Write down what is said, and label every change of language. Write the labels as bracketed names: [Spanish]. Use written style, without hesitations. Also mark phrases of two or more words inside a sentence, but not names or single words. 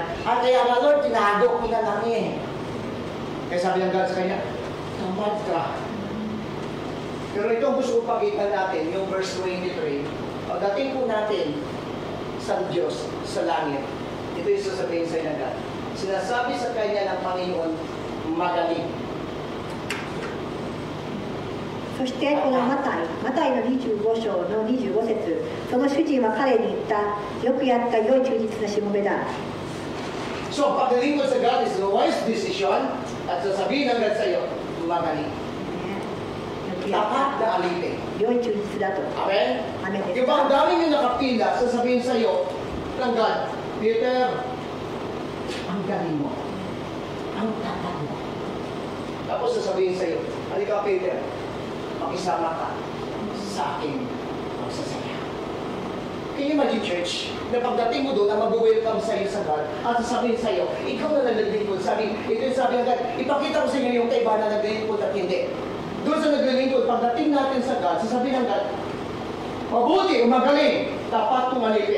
[Filipino] At kaya nga, Lord, tinago ko na lang eh. Kaya sabi ng God sa kanya, tamad ka. Pero ito ang gusto ko pakita natin, yung verse 23. Pagdating po natin sa Diyos, sa langit, ito yung sasabihin sa inagat. Sinasabi sa kanya ng Panginoon, magaling. [Japanese] そしてこのマタイの25章の25節、その主人は彼に言った、よくやった良い忠実なしもべだ。 [Filipino] So, paglilingkod sa God [English] is a wise decision [Filipino] at sasabihin ng God sa iyo, magaling. Tapat na alipin. [Japanese] 良い忠実だと。 Amen? アメンです [Filipino] Yung bang daming yung nakapila, sasabihin sa iyo ng God, Peter, ang galing mo. Ang tapat mo. Tapos sasabihin sa iyo, halika Peter, makisama ka sa aking pagsasaya. [English] Can you imagine, [Filipino] church, na pagdating mo doon, na mag-welcome sa'yo sa God, at sasabihin sa'yo, ikaw na naglilingkod. Sabi, ito yung sabi ng God, ipakita ko sa inyo yung kaibahan na naglilingkod at hindi. Doon sa naglilingkod, pagdating natin sa God, sasabihin ng God, mabuti o magaling, dapat kong alipin.